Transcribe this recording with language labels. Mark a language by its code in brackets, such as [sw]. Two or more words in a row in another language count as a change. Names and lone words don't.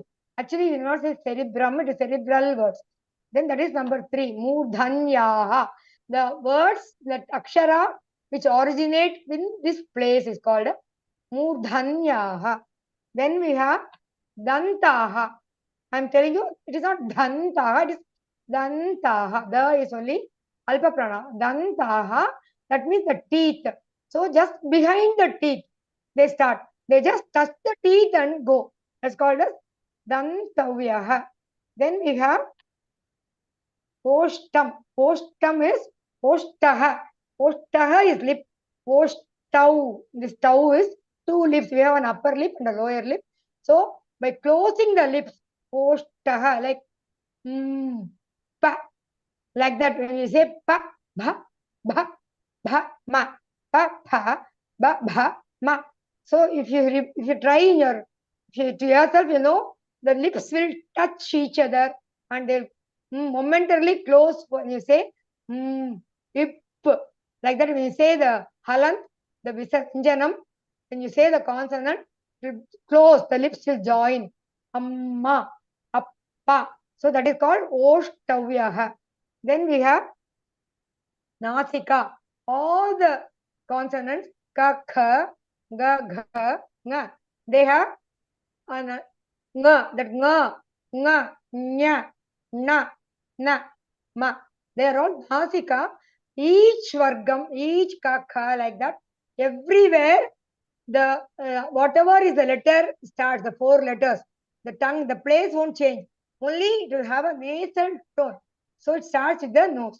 [en] Actually, we do not say cerebrum, it is cerebral words. Then that is number 3, murdhanyaha. The words, that akshara, which originate in this place is called murdhanyaha. Then we have dantaha. I am telling you, it is not dantaha, it is dantaha. The is only [sa] alpa prana. [en] Dantaha, that means the teeth. So just behind the teeth, they start. They just touch the teeth and go. That's called as dantavyaha. Then we have Poshtam. Poshtam is Poshtaha. Poshtaha is lip. Poshtau. This tau is 2 lips. We have an upper lip and a lower lip. So by closing the lips, Poshtaha, like pa, like that. When you say pa, bha, bha, bha, ma, pa, bha, ba, bha, ma. So if you try in to yourself, you know, the lips will touch each other and they'll momentarily close when you say ip. Like that, when you say the halant, the visanjanam, when you say the consonant, close, the lips will join. [ta] Amma, appa. [en] So that is called oshtavyaha. Then we have nasika. All the consonants, [sa] ka, kha, ga, gha, nga. [en] They have nga, that nga, nya, na, na, ma. They are all nasika. Each vargam, each kakha, like that. Everywhere, the whatever is the letter starts, the 4 letters. The tongue, the place won't change. Only it will have a nasal tone. So it starts with the nose.